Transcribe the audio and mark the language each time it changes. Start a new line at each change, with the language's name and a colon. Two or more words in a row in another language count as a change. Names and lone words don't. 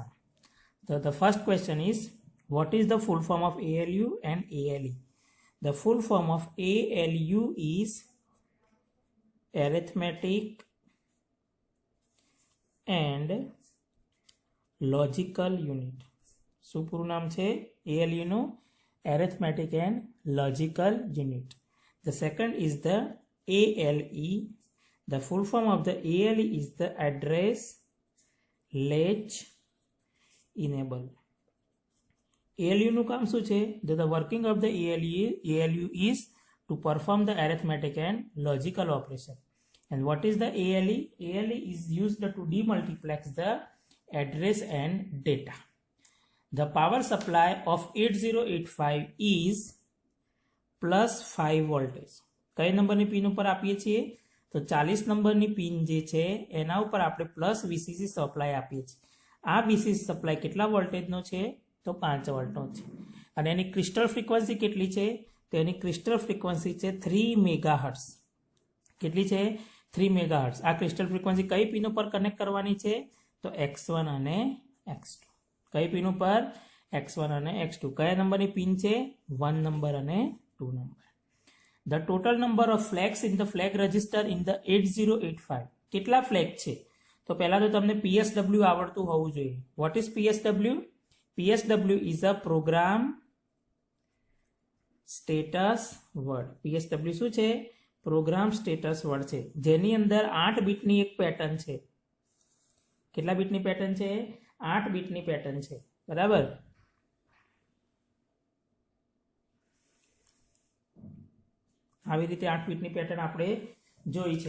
English: So the first question is, what is the full form of ALU and ALE? The full form of ALU is arithmetic and logical unit.
Gujarati: શું પૂરું નામ છે ALU નું?
English: Arithmetic and logical unit. The second is the ALE. The full form of the ALE is the address latch enable.
Gujarati: ALU નું કામ શું છે?
English: The working of the ALU is to perform the arithmetic and logical operation. And what is the ALE? ALE is used to demultiplex the address and data. The power supply of 8085 is +5 voltage.
Gujarati: કઈ નંબરની પિન ઉપર આપીએ છીએ? તો 40 નંબરની પિન જે છે એના ઉપર આપણે
English: plus VCC supply
Gujarati: આપીએ છીએ. આ
English: VCC supply
Gujarati: કેટલા વોલ્ટેજનો છે? તો 5 વોલ્ટનો છે. અને એની
English: crystal frequency
Gujarati: કેટલી છે? તો એની
English: crystal frequency
Gujarati: છે 3 મેગાહર્ટ્ઝ. કેટલી છે? 3 મેગાહર્ટ્ઝ. આ
English: crystal frequency
Gujarati: કઈ પિન ઉપર કનેક્ટ કરવાની છે? તો X1 અને X2. કઈ પિન ઉપર? X1 અને X2. કયા નંબરની પિન છે? 1 નંબર અને 2 નંબર.
English: The total number of flags in the flag register in the 8085.
Gujarati: કેટલા ફ્લેગ છે? તો પહેલા તો તમને PSW આવડતું હોવું જોઈએ.
English: What is PSW? PSW is a program status word.
Gujarati: PSW શું છે?
English: program status word
Gujarati: છે, જેની અંદર 8 બીટની એક પેટર્ન છે. કેટલા બીટની પેટર્ન છે? 8 બીટની પેટર્ન છે. બરાબર. આવી રીતે 8 બીટની પેટર્ન આપણે જોઈ છે.